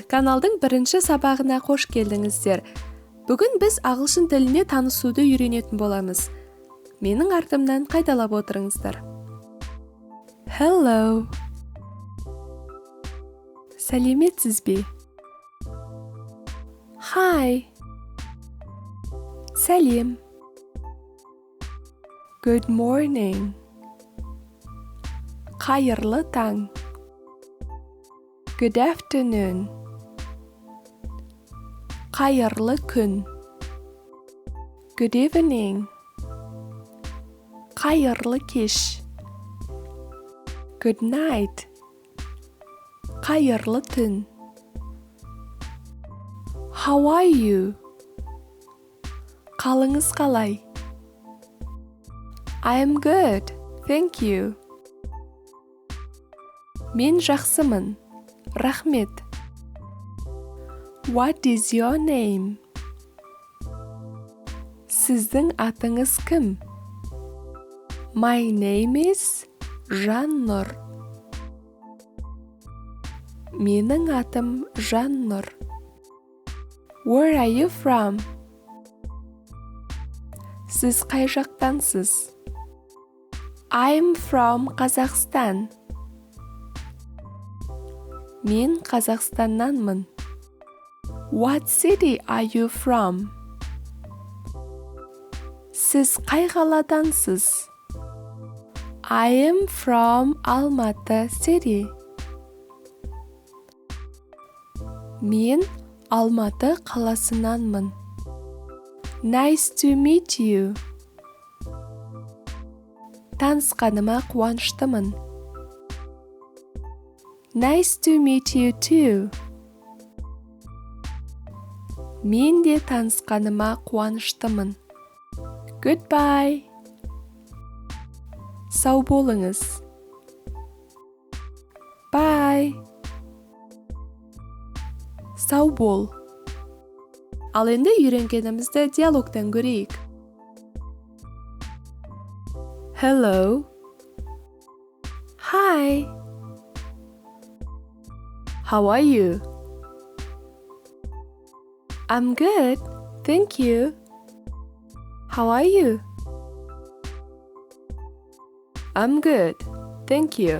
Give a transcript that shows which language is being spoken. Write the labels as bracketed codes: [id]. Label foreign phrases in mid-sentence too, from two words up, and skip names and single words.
[kk] Каналдың бірінші сабағына қош келдіңіздер. Бүгін біз ағылшын тіліне танысуды үйренетін боламыз. Менің артымнан қайталап отырыңыздар. Hello. Сәлеметсіз бе? Hi. Сәлем. [en] Good morning. [kk] Қайырлы таң. [en] Good afternoon. [kk] Қайырлы күн. [en] Good evening. [kk] Қайырлы кеш. [en] Good night. [kk] Қайырлы түн. [en] How are you? [kk] Қалыңыз қалай? [en] I am good, thank you. [kk] Мен жақсымын. Рахмет. [en] What is your name? [kk] Сіздің атыңыз кім? [en] My name is Жаннұр. [kk] Менің атым Жаннұр. [en] Where are you from? [kk] Сіз қай жақтансыз? [en] I'm from Қазақстан. [kk] Мен Қазақстаннанмын. [en] What city are you from? [kk] Сіз қай қаладансыз? [en] I am from Алматы city. [kk] Мен Алматы қаласынанмын. [en] Nice to meet you. [kk] Танысқаныма қуаныштымын. [en] Nice to meet you too. [kk] Мен де танысқаныма қуаныштымын. Goodbye. Сау болыңыз. Bye. Сау бол. Ал енді үйренгенімізді диалогтан көрейік. [en] Hello. Hi. How are you? I'm good, thank you. How are you? I'm good, thank you.